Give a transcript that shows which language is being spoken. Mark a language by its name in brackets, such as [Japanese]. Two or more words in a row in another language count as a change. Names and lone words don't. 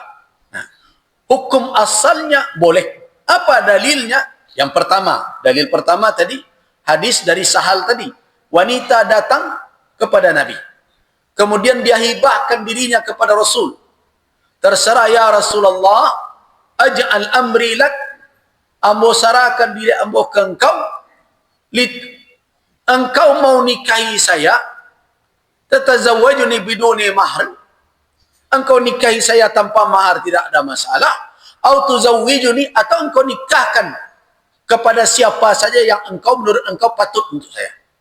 [Indonesian] Nah, hukum asalnya boleh. Apa dalilnya? Yang pertama, dalil pertama tadi, hadis dari Sahal tadi. Wanita datang kepada Nabi. Kemudian dia hibahkan dirinya kepada Rasul. Terserah ya Rasulullah, [Arabic] أجعل أمري لك, [Minangkabau] ambo sarahkan diri ambo ke engkau, [Indonesian] engkau mau nikahi saya, [Arabic] تتزوجني بدون مهر, [Indonesian] engkau nikahi saya tanpa mahar tidak ada masalah, atau tuzawwijuni, atau engkau nikahkan kepada siapa saja yang engkau menurut engkau patut untuk saya.